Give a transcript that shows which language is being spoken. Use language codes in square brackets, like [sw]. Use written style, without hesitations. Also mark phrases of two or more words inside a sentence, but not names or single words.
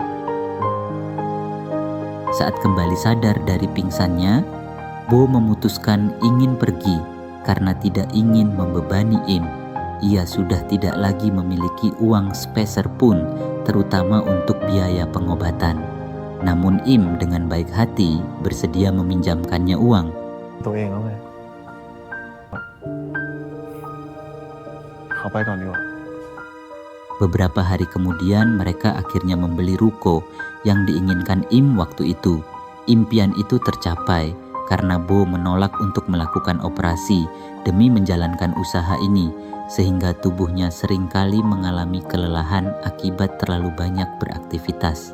[id] Saat kembali sadar dari pingsannya, Bo memutuskan ingin pergi karena tidak ingin membebani Im. Ia sudah tidak lagi memiliki uang sepeser pun, terutama untuk biaya pengobatan. Namun Im dengan baik hati bersedia meminjamkannya uang. [th] ตัวเองแล้วไงเขาไปก่อนดีกว่า [id] Beberapa hari kemudian mereka akhirnya membeli ruko yang diinginkan Im waktu itu. Impian itu tercapai karena Bo menolak untuk melakukan operasi demi menjalankan usaha ini, sehingga tubuhnya seringkali mengalami kelelahan akibat terlalu banyak beraktivitas.